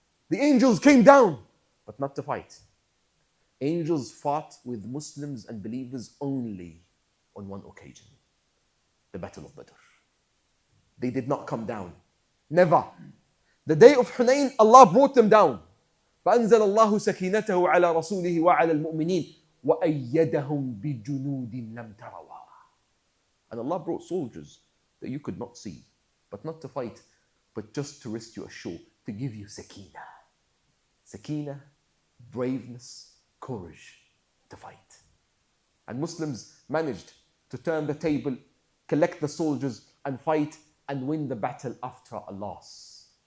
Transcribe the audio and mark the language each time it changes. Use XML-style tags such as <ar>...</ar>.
<en>The angels came down, but not to fight. Angels fought with Muslims and believers only on one occasion, the Battle of Badr. They did not come down. Never. The day of Hunayn, Allah brought them down.</en> <ar>فأنزل الله سكينته على رسوله وعلى المؤمنين وأيدهم بجنود لم تروا.</ar> <en>And Allah brought soldiers that you could not see, but not to fight, but just to rest you ashore, to give you sakina. Sakina, braveness, courage to fight. And Muslims managed to turn the table, collect the soldiers and fight and win the battle after a loss.</en>